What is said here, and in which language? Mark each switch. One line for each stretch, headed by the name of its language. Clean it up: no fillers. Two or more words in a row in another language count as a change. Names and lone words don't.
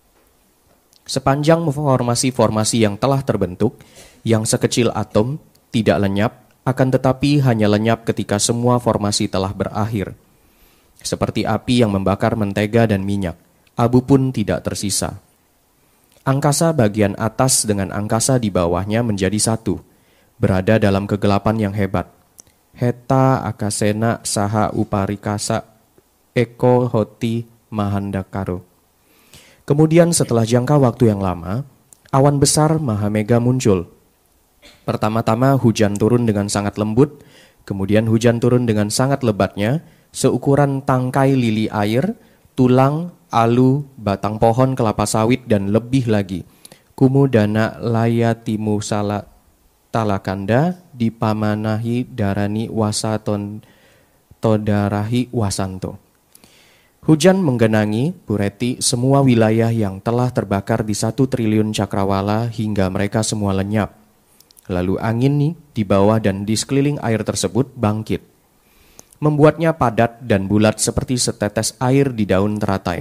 Indonesian: Sepanjang formasi-formasi yang telah terbentuk, yang sekecil atom, tidak lenyap, akan tetapi hanya lenyap ketika semua formasi telah berakhir. Seperti api yang membakar mentega dan minyak. Abu pun tidak tersisa. Angkasa bagian atas dengan angkasa di bawahnya menjadi satu, berada dalam kegelapan yang hebat.
Pali: Heta akasena saha uparikasa eko hoti mahandakaro.
Indonesian: Kemudian setelah jangka waktu yang lama, awan besar Mahamega muncul. Pertama-tama hujan turun dengan sangat lembut, kemudian hujan turun dengan sangat lebatnya, seukuran tangkai lili air, tulang, alu, batang pohon kelapa sawit, dan lebih lagi.
Pali: Kumudana layatimu sala talakanda dipamanahi darani wasaton todarahi wasanto.
Indonesian: Hujan menggenangi, Bureti, semua wilayah yang telah terbakar di 1 triliun cakrawala hingga mereka semua lenyap. Lalu angin nih di bawah dan di sekeliling air tersebut bangkit, membuatnya padat dan bulat seperti setetes air di daun teratai.